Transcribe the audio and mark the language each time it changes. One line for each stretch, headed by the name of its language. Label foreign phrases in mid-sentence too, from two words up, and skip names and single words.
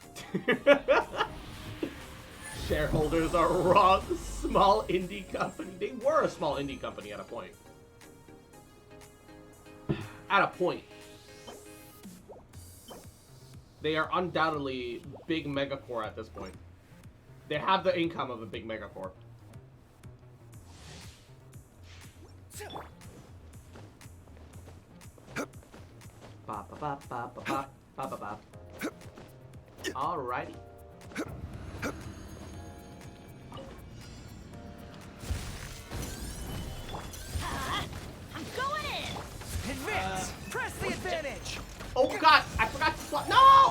English: Shareholders are wrong. Small indie company. They were a small indie company at a point. At a point. They are undoubtedly big megacore at this point. They have the income of a big megacore. Ba ba ba ba ba ba ba ba ba. Alrighty. I'm going in. Advance! Press the advantage! Oh god, I forgot to swap. No!